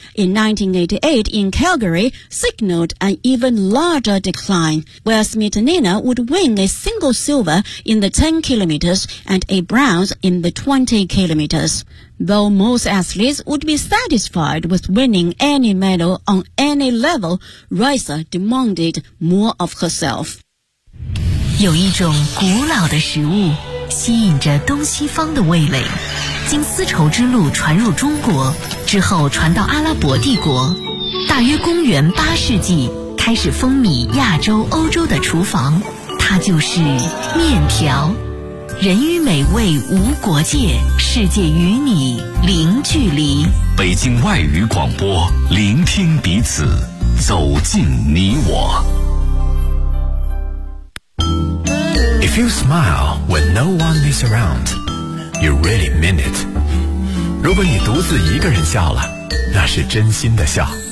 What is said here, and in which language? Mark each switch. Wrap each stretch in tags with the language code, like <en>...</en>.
<en>In 1988 in Calgary, signaled an even larger decline, where Smetanina would win a single silver in the 10 kilometers and a bronze in the 20 kilometers. Though most athletes would be satisfied with winning any medal on any level, Risa demanded more of herself.</en> <zh>有一种古老的食物吸引着东西方的味蕾，经丝绸之路传入中国，之后传到阿拉伯帝国。大约公元八世纪开始风靡亚洲、欧洲的厨房，它就是面条。人与美味无国界，世界与你零距离。北京外语广播，聆听彼此，走进你我。</zh> <en>If you smile when no one is around, you really mean it.</en> <zh>如果你独自一个人笑了，那是真心的笑。</zh>